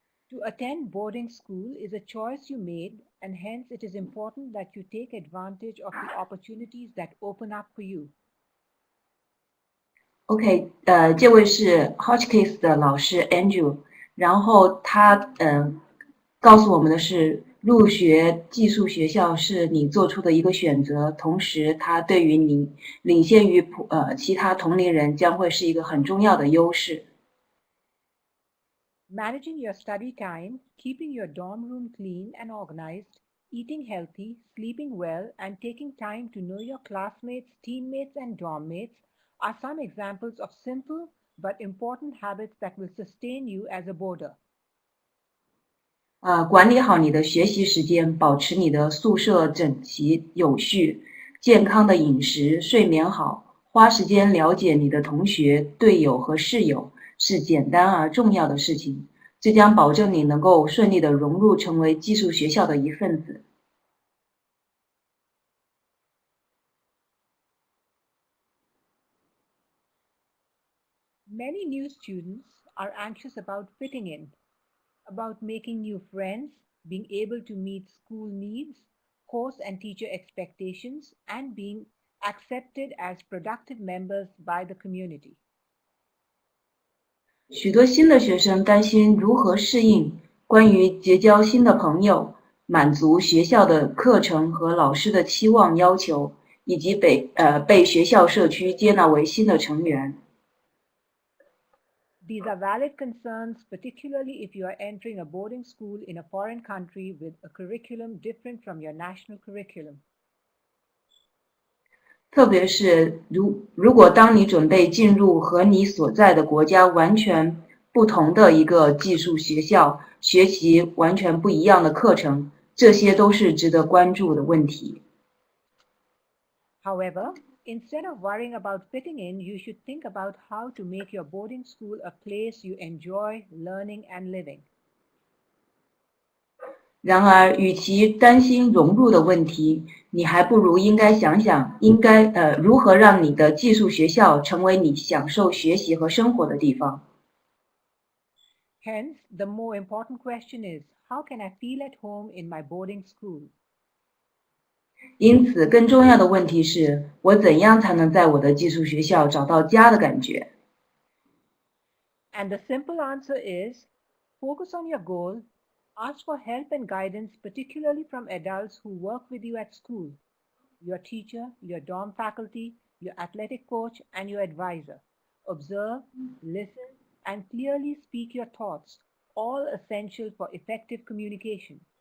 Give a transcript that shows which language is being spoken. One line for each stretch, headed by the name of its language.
English: To attend boarding school is a choice you made, and hence it is important that you take advantage of the opportunities that open up for you.
Chinese: OK，这位是 Hotchkiss 的老师 Andrew，然后他告诉我们的是，入学寄宿学校是你做出的一个选择，同时它对于你领先于其他同龄人将会是一个很重要的优势。
English: Managing your study time, keeping your dorm room clean and organized, eating healthy, sleeping well, and taking time to know your classmates, teammates, and dorm mates are some examples of simple but important habits that will sustain you as a boarder.
Chinese: 管理好你的学习时间，保持你的宿舍整齐有序，健康的饮食，睡眠好，花时间了解你的同学、队友和室友，是简单而重要的事情。这将保证你能够顺利的融入成为寄宿学校的一份子。
English: Many new students are anxious about fitting in, about making new friends, being able to meet school needs, course and teacher expectations, and being accepted as productive members by the community.
Chinese: 许多新的学生担心如何适应关于结交新的朋友、满足学校的课程和老师的期望要求，以及被学校社区接纳为新的成员。
English: These are valid concerns, particularly if you are entering a boarding school in a foreign country with a curriculum different from your national curriculum.
Chinese: 特别是如果当你准备进入和你所在的国家完全不同的一个寄宿学校，学习完全不一样的课程，这些都是值得关注的问题。
English: However, instead of worrying about fitting in, you should think about how to make your boarding school a place you enjoy learning and living.
Chinese: 然而，与其担心融入的问题，你还不如应该想想如何让你的寄宿学校成为你享受学习和生活的地方。
English: Hence, the more important question is, how can I feel at home in my boarding school?
Chinese: 因此，更重要的问题是我怎样才能在我的寄宿学校找到家的感觉？
English: And the simple answer is, focus on your goal, ask for help and guidance, particularly from adults who work with you at school, your teacher, your dorm faculty, your athletic coach, and your advisor. Observe, listen, and clearly speak your thoughts, all essential for effective communication.